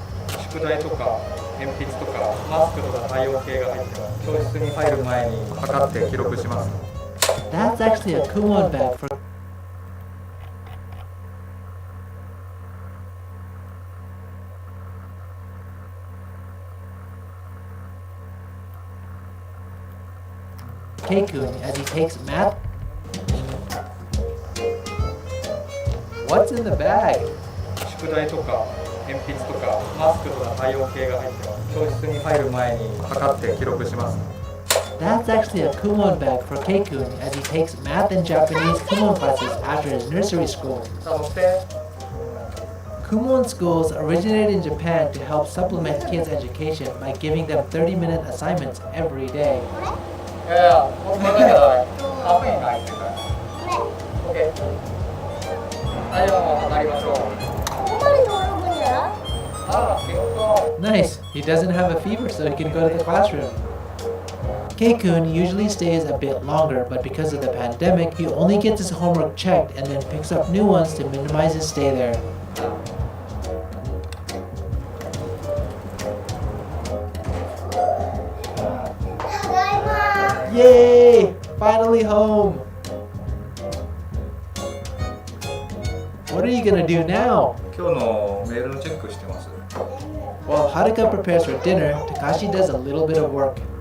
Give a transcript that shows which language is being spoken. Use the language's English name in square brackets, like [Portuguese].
[Japanese] 宿題とか鉛筆とかマスクとか体温計が入ってます。教室に入る前に測って記録します。 [English] That's actually a Kumon bag for Keikun as he takes math. What's in the bag? [Japanese] 宿題とか鉛筆とかマスクとか体温計が入ってます。教室に入る前に測って記録します。 [English] That's actually a Kumon bag for Keikun as he takes math and Japanese Kumon classes after his nursery school. Kumon schools originated in Japan to help supplement kids' education by giving them 30-minute assignments every day. Nice, he doesn't have a fever so he can go to the classroom. Keikun usually stays a bit longer, but because of the pandemic, he only gets his homework checked and then picks up new ones to minimize his stay there. Yay! Finally home! What are you gonna do now? [Japanese] 今日のメールのチェックしてます。 [English] While Haruka prepares for dinner, Takashi does a little bit of work.